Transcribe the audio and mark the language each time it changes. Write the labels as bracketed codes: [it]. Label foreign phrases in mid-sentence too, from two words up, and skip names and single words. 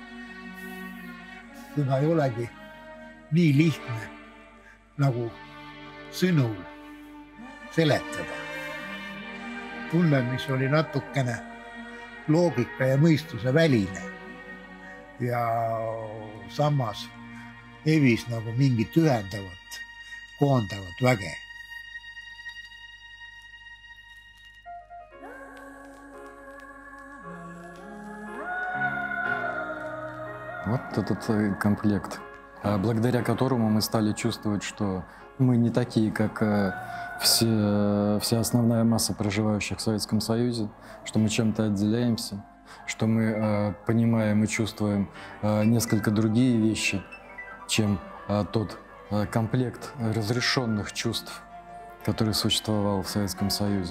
[et] Kuna ei olegi nii lihtne nagu sõnul seletada. Tunnen, mis oli natukene loogika ja mõistuse väline ja samas hevis nagu mingit ühendavat, koondavat väge. [ru] Вот этот комплект, благодаря которому мы стали чувствовать, что мы не такие, как вся основная масса проживающих в Советском Союзе, что мы чем-то отделяемся, что мы понимаем и чувствуем несколько другие вещи, чем тот комплект разрешенных чувств, который существовал в Советском Союзе.